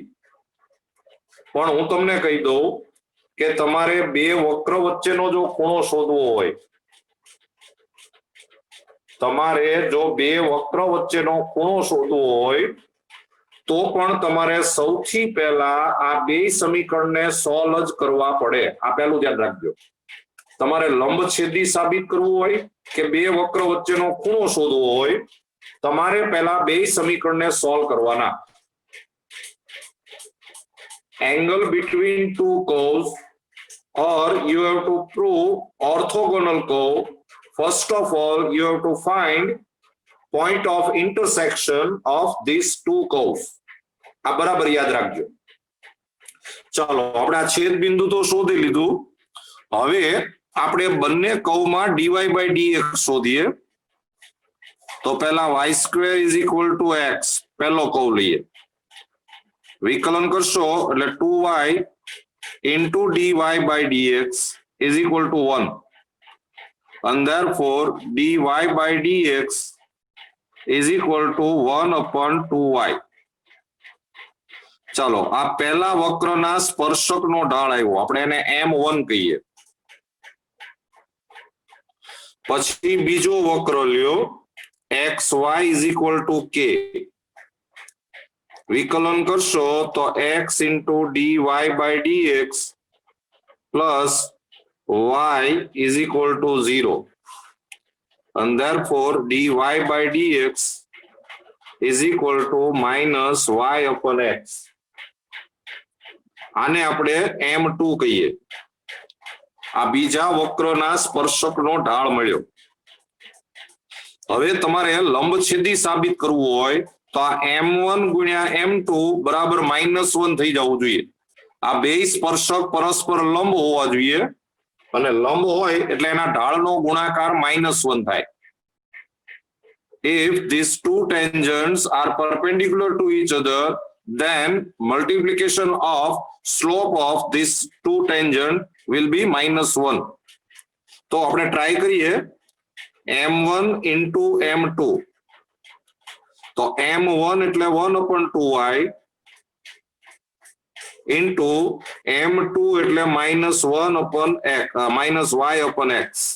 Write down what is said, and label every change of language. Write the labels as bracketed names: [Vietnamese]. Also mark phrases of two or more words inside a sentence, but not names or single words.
[Gujarati] પણ હું તમને કહી દઉં કે તમારે બે વક્ર વચ્ચેનો જો ખૂણો શોધવો હોય, તમારે જો બે વક્ર વચ્ચેનો ખૂણો શોધવો હોય તો પણ તમારે સૌથી પહેલા આ બે સમીકરણને સોલ્વ જ કરવા પડે. આ પહેલું ધ્યાન રાખજો. તમારે લંબછેદી સાબિત કરવું હોય કે બે વક્ર વચ્ચેનો ખૂણો શોધવો હોય, તમારે પહેલા બે સમીકરણને સોલ્વ કરવાના. [English] Angle between two curves, or you have to prove orthogonal curve. First of all, you have to find point of intersection of these two curves. [Gujarati] આ બરાબર યાદ રાખજો. ચાલો આપણે આ છેદ બિંદુ તો શોધી લીધું. હવે આપણે બંને કર્વમાં dy/dx શોધીએ. તો પહેલા y² = x, પહેલો કર્વ લઈએ. વિકલન કરશો એટલે [English] 2y into dy/dx is equal to 1, and therefore dy/dx is equal to 1/2y. [Gujarati] ચાલો આ પહેલા વક્રના સ્પર્શકનો ઢાળ આવ્યો, આપણે એને m1 કહીએ. પછી બીજો વક્ર લ્યો xy = k. વિકલન કરશો તો [English] x into dy/dx plus y is equal to 0, and therefore dy/dx is equal to minus y/x. [Gujarati] આને આપણે m2 કહીએ. આ બીજા વક્રના સ્પર્શકનો ઢાળ મળ્યો. હવે તમારે લંબછેદી સાબિત કરવું હોય તો આ m1 ગુણ્યા m2 બરાબર -1 થઈ જવું જોઈએ. આ બે સ્પર્શક પરસ્પર લંબ હોવા જોઈએ, અને લંબ હોય એટલે એના ઢાળનો ગુણાકાર -1 થાય. [English] If these two tangents are perpendicular to each other, then multiplication of slope of these two tangent will be -1. [Gujarati] તો આપણે ટ્રાય કરીએ m1 into m2. તો m1 એટલે 1/2y into m2 એટલે -y/x.